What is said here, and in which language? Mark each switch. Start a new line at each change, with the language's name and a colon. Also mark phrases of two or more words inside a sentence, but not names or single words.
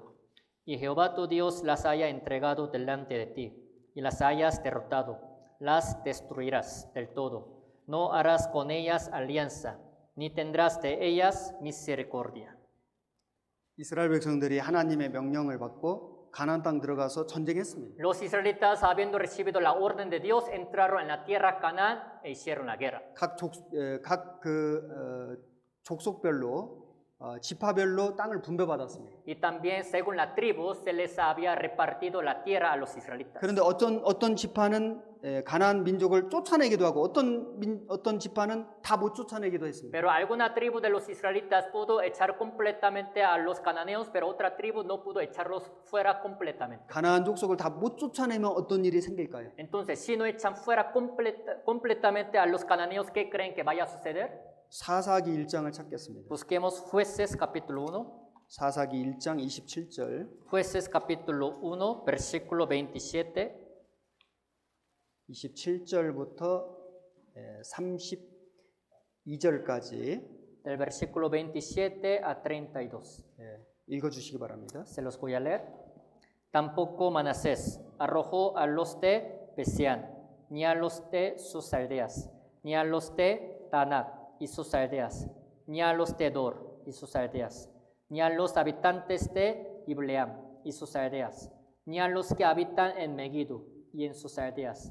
Spanish: Y Jehová tu Dios las haya entregado delante de ti, y las hayas derrotado, las destruirás del todo. No harás con ellas alianza, ni tendrás de ellas misericordia.
Korean: 이스라엘 백성들이 하나님의 명령을 받고 가나안 땅 들어가서 전쟁했습니다.
Spanish: Los israelitas, habiendo recibido la orden de Dios, entraron en la tierra Canaán e hicieron la guerra.
Korean: 각 족속별로 지파별로 땅을 분배받았습니다.
Spanish: Y también, según la tribu, se les había repartido la tierra a los israelitas.
Korean: 그런데 어떤 지파는 가나안 민족을 쫓아내기도 하고 어떤 지파는 다 못 쫓아내기도 했습니다.
Spanish: Pero alguna tribu de los israelitas pudo echar completamente a los cananeos, pero otra tribu no pudo echarlos fuera completamente.
Korean: 가나안 족속을 다 못 쫓아내면 어떤 일이 생길까요?
Spanish: Entonces, si no echan fuera completamente a los cananeos, ¿qué creen que vaya a suceder?
Korean: 사사기 1장을 찾겠습니다.
Spanish: Busquemos Jueces capítulo 1.
Korean: 사사기 1장 27절.
Spanish: Jueces capítulo 1, versículo 27.
Korean: 27절부터 32절까지
Spanish: Del versículo 27 a 32.
Korean: 읽어주시기 바랍니다.
Spanish: Se los voy a leer. Tampoco Manasés arrojó a los de Besián, ni a los de sus aldeas, ni a los de Tanat y sus aldeas, ni a los de Dor y sus aldeas, ni a los habitantes de Ibleam y sus aldeas, ni a los que habitan en Megiddo y en sus aldeas.